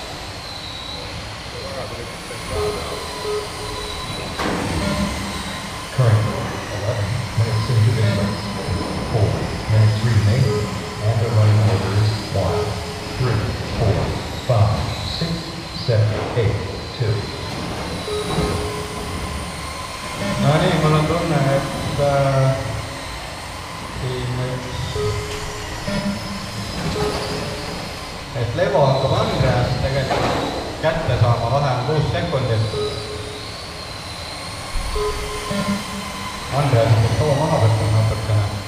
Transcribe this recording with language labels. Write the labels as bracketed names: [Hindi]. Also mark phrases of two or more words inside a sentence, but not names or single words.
[English] Current 11 minutes into this race. 4 minutes remaining, and the running order is 1, 3, 4, 5, 6, 7, 8, 2. [Estonian] No nii, mul on tunne, et Levo hakkab Andreast tegelikult kätte saama, vahe on 6 sekundit. Andreas on too maha võtnud natukene.